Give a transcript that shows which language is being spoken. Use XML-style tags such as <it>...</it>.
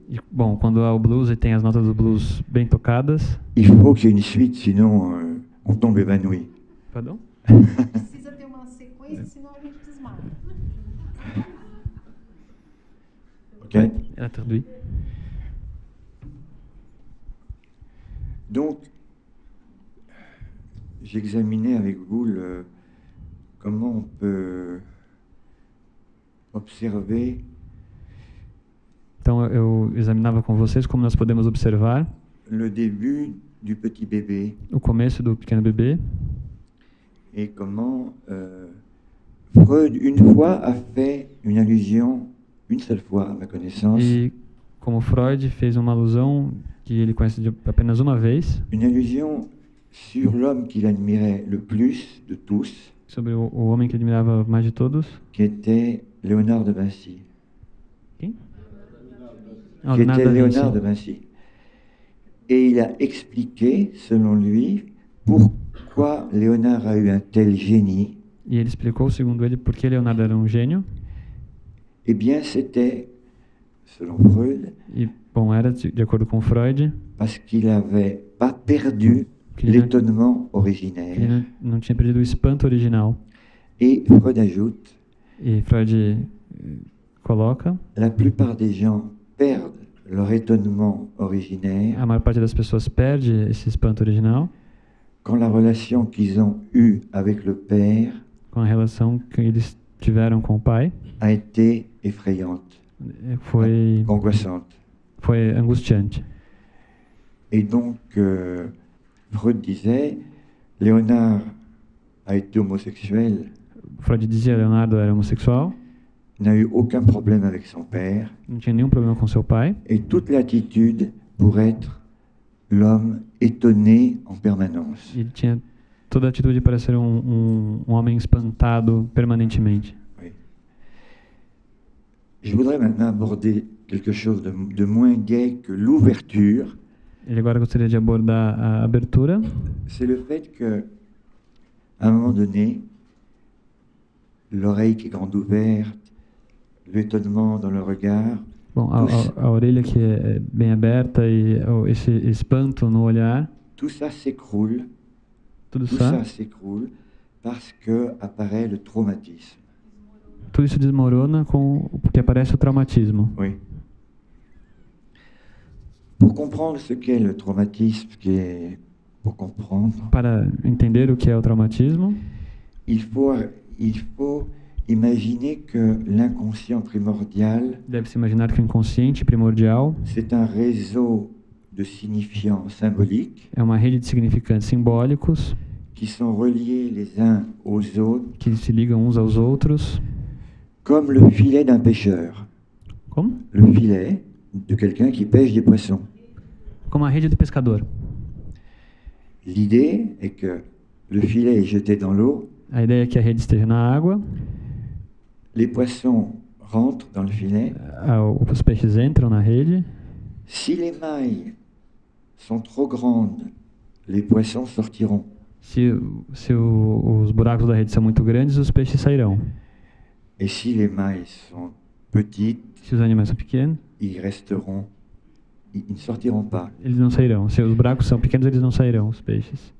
<pt>E, bom, quando há o blues e tem as notas do blues bem tocadas.</pt> <fr>il faut qu'il y ait une suite, sinon on tombe évanoui. Pardon?</fr> <pt>Precisa ter uma sequência, senão a gente desmaia. Ok. Ela traduz.</pt> <fr>Donc, j'examinais avec vous comment on peut observer</fr> <pt>Então eu examinava com vocês como nós podemos observar</pt> <fr>le début du petit bébé</fr> <pt>o começo do pequeno bebê</pt> <fr>et comment Freud, une fois, a fait une allusion, une seule fois à ma connaissance,</fr> <pt>e como Freud fez uma alusão que ele conhece de apenas uma vez</pt> <fr>une allusion sur l'homme qu'il admirait le plus de tous,</fr> <pt>sobre o homem que ele admirava mais de todos.</pt> <fr>qui était Léonard de Vinci.</fr> <pt>Quem? Ah,</pt> <fr>Qui</fr> <pt>Leonardo</pt> <fr>était</fr> <pt>da Vinci.</pt> <fr>Léonard de Vinci. Et il a expliqué, selon lui, pourquoi Léonard a eu un tel génie.</fr> <pt>E ele explicou, segundo ele, por que Leonardo era um gênio.</pt> <fr>Eh bien, c'était, selon Freud,</fr> <pt>E, bom, era de acordo com Freud,</pt> <fr>parce qu'il n'avait pas perdu</fr> <pt>que ele</pt> <fr>l'étonnement originaire.</fr> <pt>não tinha perdido o espanto original.</pt> <fr>Et Freud ajoute,</fr> <pt>E Freud coloca,</pt> <fr>la plupart des gens perdent leur étonnement originaire</fr> <pt>a maior parte das pessoas perde esse espanto original</pt> <fr>quand la relation qu'ils ont eue avec le père</fr> <pt>com a relação que eles tiveram com o pai.</pt> <fr>a été effrayante,</fr> <pt>Foi</pt> <fr>angoissante.</fr> <pt>angustiante.</pt> <fr>Et donc, Freud disait, Léonard a été homosexuel,</fr> <pt>Freud dizia que Leonardo era homossexual,</pt> <fr>n'a eu aucun problème avec son père,</fr> <pt>não tinha nenhum problema com seu pai,</pt> <fr>et toute l'attitude pour être l'homme étonné en permanence.</fr> <pt>e ele tinha toda a atitude para ser um homem espantado permanentemente.</pt> <fr>Oui. Je voudrais maintenant aborder quelque chose de moins gai que l'ouverture.</fr> <pt>Ele agora gostaria de abordar a abertura.</pt> <fr>C'est le fait que, à un moment donné, l'oreille qui est grande ouverte, l'étonnement dans le regard,</fr> <pt>Bom, a orelha que é bem aberta e esse espanto no olhar,</pt> <fr>tout ça s'écroule,</fr> <pt>tudo</pt> <fr>tout ça s'écroule parce que apparaît le traumatisme.</fr> <pt>tudo isso desmorona porque aparece o traumatismo.</pt> <fr>Oui. Pour comprendre ce qu'est le traumatisme, pour comprendre,</fr> <pt>Para entender o que é o traumatismo,</pt> <fr>il faut imaginer que l'inconscient primordial,</fr> <pt>deve-se imaginar que o inconsciente primordial</pt> <fr>c'est un réseau de signifiants symboliques</fr> <pt>é uma rede de significantes simbólicos</pt> <fr>qui sont reliés les uns aux autres,</fr> <pt>que se ligam uns aos outros,</pt> <fr>comme le filet d'un pêcheur,</fr> <pt>como?</pt> <fr>le filet de quelqu'un qui pêche des poissons.</fr> <pt>Como a rede do pescador.</pt> <fr>L'idée est que le filet est jeté dans l'eau,</fr> <pt>A ideia é que a rede esteja na água,</pt> <fr>les poissons rentrent dans le filet.</fr> <pt>os peixes entram na rede.</pt> <fr>Si les mailles sont trop grandes, les poissons sortiront.</fr> <pt>Se os buracos da rede são muito grandes, os peixes sairão.</pt> <fr>Et si les mailles sont petites,</fr> <pt>Se os animais são pequenos,</pt> <fr>ils ne sortiront pas.</fr> <pt>eles não sairão. Se os buracos são pequenos, eles não sairão, os peixes.</pt>